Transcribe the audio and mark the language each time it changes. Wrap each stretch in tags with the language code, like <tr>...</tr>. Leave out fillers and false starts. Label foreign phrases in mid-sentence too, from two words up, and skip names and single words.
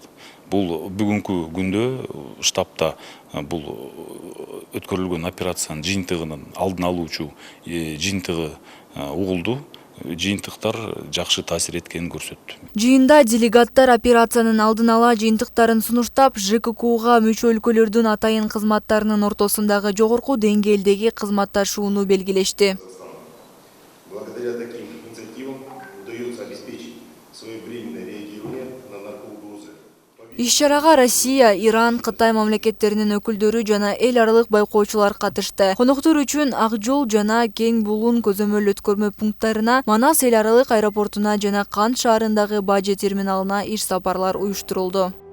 <ky>Бул бүгүнкү күндө штабта бул өткөрүлгөн операциянын жыйынтыгынын алдын алуучу жыйынтыгы угулду. Жыйынтыктар жакшы таасир эткенин көрсөттү. Жыйында делегаттар операциянын алдын ала жыйынтыктарын сунуштап, ЖККУга мүчө өлкөлөрдүн атайын кызматтарынын ортосундагы жогорку деңгээлдеги кызматташууну белгилешти.</ky> <ru>Благодаря таким инициативам удается обеспечить своевременное реагирование на наркоугрозы.</ru> <ky>Иш-чарага Россия, Иран, Кытай мамлекеттеринин өкүлдөрү жана эл аралык байкоочулар катышты. Коноктор үчүн Ак жол жана Кең булун көзөмөл өткөрмө пункттарына, Манас эл аралык аэропортуна жана Кант шаарындагы бажы терминалына иш сапарлар уюштурулду.</ky>